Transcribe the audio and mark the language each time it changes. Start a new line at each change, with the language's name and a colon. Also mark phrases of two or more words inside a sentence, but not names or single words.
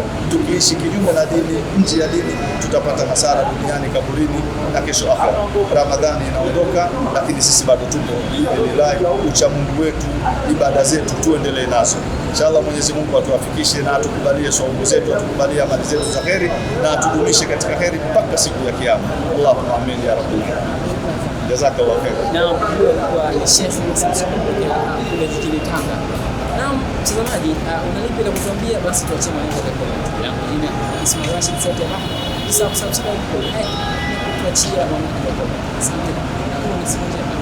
Swahili: Tukiishi kinyume na dini, nje ya dini, tutapata hasara duniani, kaburini na kesho akhera. Ramadhani inaondoka, lakini sisi bado tupo. Billahi, ucha Mungu wetu, ibada zetu tuendelee nazo. Inshallah Mwenyezi Mungu atuwafikishe na atukubalie saumu zetu, atukubalie amali zetu za kheri, na atudumishe katika kheri mpaka siku ya kiyama.
Arabic: اللهم آمين يا رب العالمين جزاك الله خير.
Swahili: Naam, kwa Sheikh kule jijini Tanga. Naam, mtazamaji, unalipi la kutuambia? Basi tuachie maneno kwa comment. Jina Ismail Rashid Sauti ya Bahari.
English: Subscribe, like,
Swahili: tuachie maneno kwa comment. Asante.